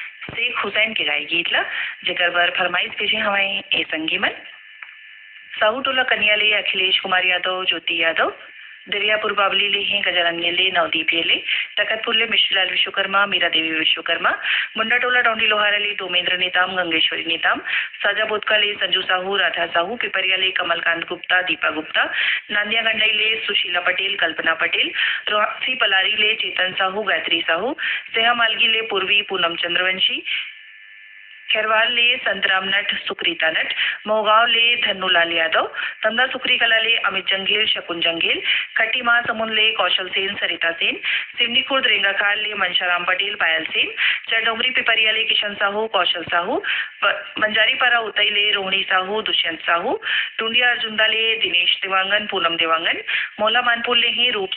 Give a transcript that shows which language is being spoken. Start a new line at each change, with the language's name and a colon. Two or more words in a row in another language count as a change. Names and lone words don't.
Chhattisgarhi: शेख हुसैन के गाय गीत ला जेकर बर फरमाइश भेजे हवाएं ए संगीमन साहू टोला कन्या ले अखिलेश कुमार यादव, ज्योति यादव, दरियापुर बावली ले हैं गजानंद ले, नवदीप ले, तकतपुर ले मिश्रीलाल विश्वकर्मा, मीरा देवी विश्वकर्मा, मुंडा टोला डोंडी लोहारा ले डोमेंद्र नेताम, गंगेश्वरी नेताम, साजा बोधका ले संजू साहू, राधा साहू, पिपरिया ले कमलकांत गुप्ता, दीपा गुप्ता, नांदिया गंडाई ले सुशीला पटेल, कल्पना पटेल, रोहसी पलारी ले चेतन साहू, गायत्री साहू, सेहा मालगी ले पूर्वी पूनम चंद्रवंशी, खेरवाल ले संतराम नट, सुक्रीता नट, मोहगांव ले धन्नूलाल यादव, तंदा सुखरी कला ले अमित जंगेल, शकुन जंगेल, खट्टी महासमुंद ले कौशल सेन, सरिता सेन, सिवनी खुर्द रेंगाखाल ले मनशाराम पटेल, पायल सेन, चरडोंगरी पिपरिया ले किशन साहू, कौशल साहू, बंजारीपारा उतई ले रोहिणी साहू, दुष्यंत साहू, टूंडिया अर्जुंदा ले दिनेश देवांगन, पूनम देवांगन, मोला मानपुर ले ही रूप